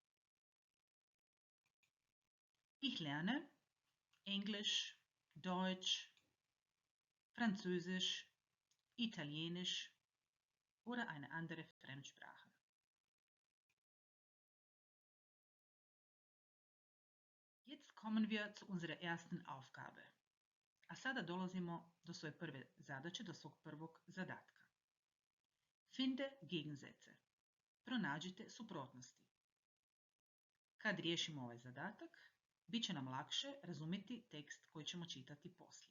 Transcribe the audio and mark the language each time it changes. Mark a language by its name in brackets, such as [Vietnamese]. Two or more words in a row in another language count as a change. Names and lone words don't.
[German] Ich lerne Englisch, Deutsch, Französisch, Italienisch oder eine andere Fremdsprache. Jetzt kommen wir zu unserer ersten Aufgabe. [Croatian] A sada dolazimo do svoje prve zadaće, do svog prvog zadatka. [German] Finde Gegensätze. [Croatian] Pronađite suprotnosti. Kad riješimo ovaj zadatak, bit će nam lakše razumjeti tekst koji ćemo čitati poslije.